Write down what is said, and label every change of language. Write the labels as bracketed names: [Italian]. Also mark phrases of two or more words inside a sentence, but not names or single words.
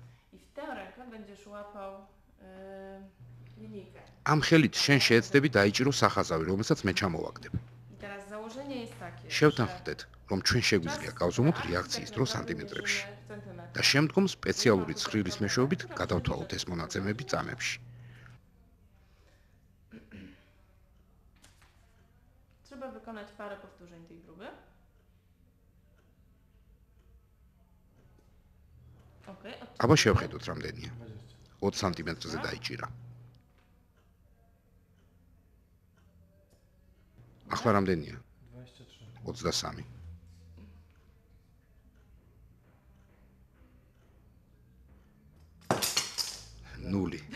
[Georgian] ამ ხელით შენ შეეცდები დაიჭირო სახაზავი, რომელსაც მე ჩამოვაგდებ. შევთანხმდეთ, რომ ჩვენ შეგვიძლია გავზომოთ რეაქციის დრო სანტიმეტრებში და შემდგომ სპეციალური ცხრილის მეშვეობით გადავთვალოთ ეს მონაცემები წამებში. [Polish] Trzeba wykonać parę powtórzeń tej próby. [Georgian] აბა შევხედოთ რამდენია. 20 სანტიმეტრზე დაიჭირა. ახლა რამდენია? 23. ნული.